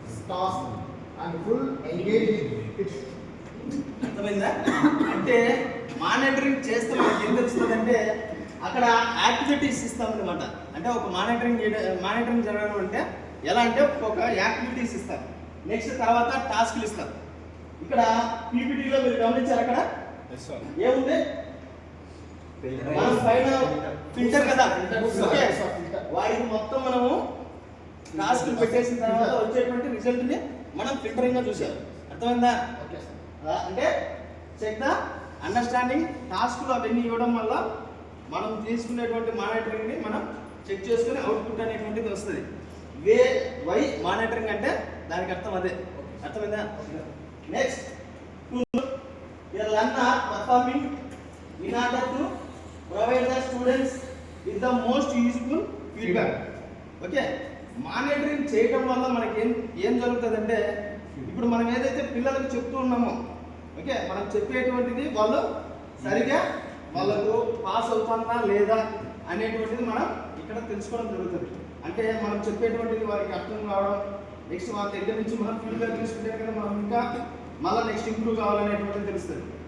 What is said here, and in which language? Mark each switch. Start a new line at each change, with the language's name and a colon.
English: task and full engaged in it.
Telugu: అర్థమైందా? అంటే monitoring చేస్తే మనకి ఏం తెలుస్తుంది అంటే అక్కడ యాక్టివిటీస్ ఇస్తామన్నమాట. అంటే ఒక మానిటరింగ్ జరగడం అంటే ఎలా అంటే ఒక యాక్టివిటీస్ ఇస్తారు, నెక్స్ట్ తర్వాత టాస్క్లు ఇస్తారు. ఇక్కడ పీపీటీలో మీరు గమనించారు అక్కడ ఏముంది? మనం పైన ఫిల్టర్ కదా, ఓకే, వాడికి మొత్తం మనము టాస్క్లు పెట్టేసిన తర్వాత వచ్చేటువంటి రిజల్ట్ని మనం ఫిల్టరింగ్ గా చూసాం. అర్థమైందా? అంటే చెక్ ద అండర్స్టాండింగ్ టాస్క్లు అవన్నీ ఇవ్వడం వల్ల మనం తీసుకునేటువంటి మానిటరింగ్ని మనం చెక్ చేసుకుని అవుట్పుట్ అనేటువంటిది వస్తుంది. వై మానిటరింగ్ అంటే దానికి అర్థం అదే. అర్థమైందా?
English: Next learner performing in order to provide the students with the most useful feedback.
Telugu: Okay, monitoring చేయడం వల్ల మనకి ఏం జరుగుతుందంటే ఇప్పుడు మనం ఏదైతే పిల్లలకు చెప్తూ ఉన్నామో, ఓకే, మనం చెప్పేటువంటిది వాళ్ళు సరిగా వాళ్ళకు పాస్ అవుతుందా లేదా అనేటువంటిది మనం ఇక్కడ తెలుసుకోవడం జరుగుతుంది. అంటే మనం చెప్పేటువంటిది వారికి అర్థం కావడం, నెక్స్ట్ వాళ్ళ దగ్గర నుంచి మనం ఫీడ్బ్యాక్ తీసుకుంటే కదా మనం ఇంకా మళ్ళీ నెక్స్ట్ ఇంప్రూవ్ కావాలనేటువంటిది తెలుస్తుంది.